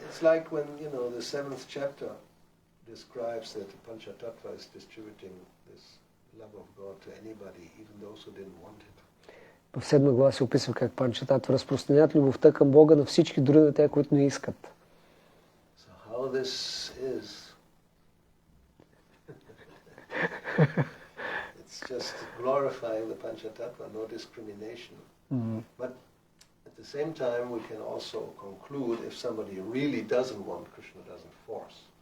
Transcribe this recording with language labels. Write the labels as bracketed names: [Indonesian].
[English] It's like when, the 7th chapter describes that the Panchatattva is distributing this love of God to anybody, even those who didn't want it. [Bulgarian] В 7 глава се описва как Панчататва разпространят любовта към Бога на всички, дори на те, които не искат. [English] How this is, it's just glorifying the Panchatattva, no discrimination. But at the same time, we can also conclude if somebody really doesn't want, Krishna doesn't force.